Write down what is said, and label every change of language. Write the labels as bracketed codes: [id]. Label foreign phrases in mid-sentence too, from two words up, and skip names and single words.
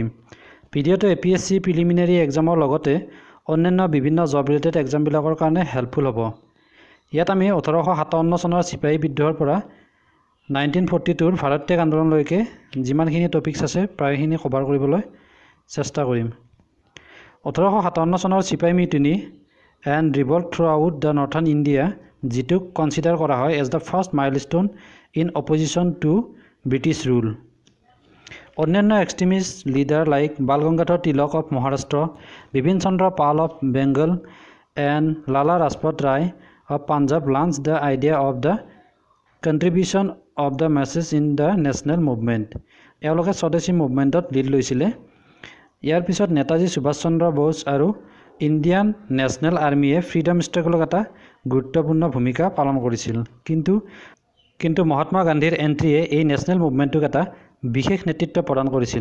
[as] ভিডিঅ'টো APSC [en] preliminary examৰ [as] লগতে অন্যান্য বিভিন্ন [en] job related examবিলাকৰ [as] কাৰণে হেল্পফুল হ'ব। ইয়াত আমি 1857 চনৰ চিপাহী বিদ্ৰোহৰ পৰা 1942ৰ ভাৰত ত্যাগ আন্দোলনলৈকে যিমানখিনি টপিকছ আছে প্ৰায়খিনি কভাৰ কৰিবলৈ চেষ্টা কৰিম। 1857 চনৰ চিপাহী মিউটিনি [en] and revolt throughout the northern India [as] যিটোক কনসিডাৰ কৰা হয় [en] as the first milestone in opposition to British rule. অন্যান্য extremist leader like Bal Gangadhar Tilak of Maharashtra, Bipin Chandra Pal of Bengal and লালা ৰাজপথ ৰায় of Punjab launched the idea of the contribution of the masses in the national movement. [as] এওঁলোকে স্বদেশী মুভমেণ্টত লিড লৈছিলে। ইয়াৰ পিছত নেতাজী সুভাষ চন্দ্ৰ বোস আৰু ইণ্ডিয়ান নেশ্যনেল আৰ্মিয়ে [en] freedom struggleত [as] এটা গুৰুত্বপূৰ্ণ ভূমিকা পালন কৰিছিল। কিন্তু মহাত্মা গান্ধীৰ এণ্ট্ৰিয়ে এই [en] national movementটোক [as] এটা বিশেষ নেতৃত্ব প্ৰদান কৰিছিল।